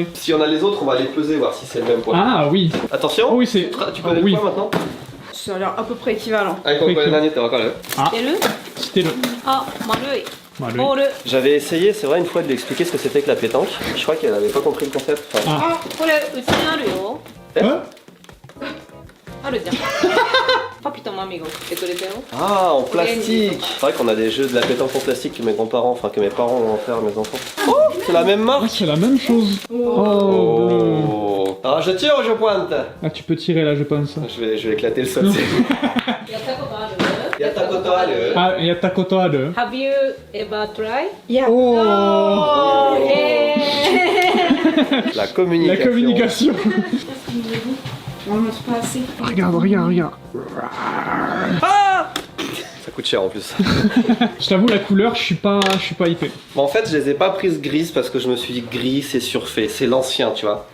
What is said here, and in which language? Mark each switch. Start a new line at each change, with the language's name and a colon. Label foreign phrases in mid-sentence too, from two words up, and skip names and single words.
French: Si on a les autres, on va les peser, voir si c'est le même point. Ah oui. Attention. Oh oui c'est. Tu connais oui. le point maintenant? Ça a l'air à peu près équivalent. Ah, il faut que le dernier, t'es encore là. C'était le. C'était le. Ah, marui. Malu. J'avais essayé, c'est vrai, une fois de lui expliquer ce que c'était que la pétanque. Je crois qu'elle avait pas compris le concept. Enfin,
Japanese: Ah, これうちにあるよ。
French: Hein
Japanese: あるじゃん。パピとマミが送ってくれたよ。
French: Ah, en plastique. C'est vrai qu'on a des jeux de la pétanque en plastique que mes grands-parents, enfin que mes parents ont offert à mes enfants. Oh, c'est la même Ah, marque. c'est la même chose. Oh, bleu. Oh. Alors je tire ou je pointe? Ah, tu peux tirer là, je pense. Je vais éclater le sol.
Japanese: やったことある.
French: Ah, il y a Takoto à deux.
English: Have you ever tried? Yeah.
French: Oh, La communication. la communication. On le montre pas assez. Regarde, regarde, regarde. Ça coûte cher en plus. Je t'avoue, la couleur, je suis pas hypé. Bon, en fait, je les ai pas prises grises parce que je me suis dit gris, c'est surfait, c'est l'ancien, tu vois.